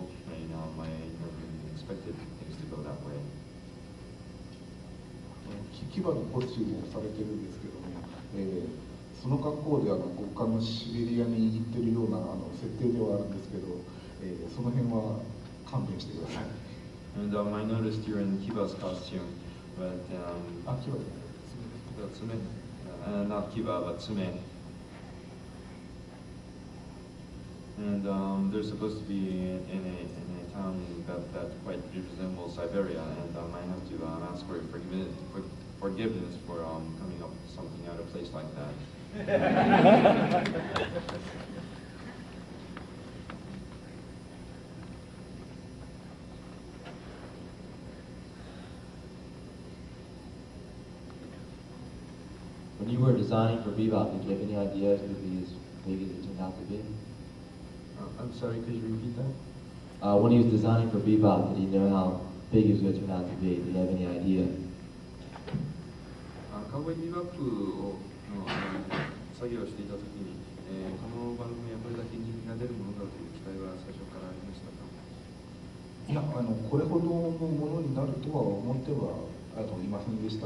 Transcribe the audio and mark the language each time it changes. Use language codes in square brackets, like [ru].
[en] I never really expected things to go that way. [ja] 牙のコスチュームをされてるんですけども、その格好で極寒のシベリアに行ってるような設定ではあるんですけど、その辺は勘弁してください。 [en] And I noticed you're in Kiba's costume, but Kiba, Tsume, not Kiba, but Tsume. And they're supposed to be in a town that quite resembles Siberia, and I have to ask for forgiveness for coming up with something out of place like that. When you were designing for Bebop, did you have any idea it would be as big as it turned out to be? I'm sorry, could you repeat that? When he was designing for Bebop, did he know how big it was going to turn out to be? Did he have any idea? [ja] Cowboy Bebop を作業していたときに、この番組はこれだけ人気が出るものだという期待は最初からありましたか？いや、これほどのものになるとは思ってはいませんでした。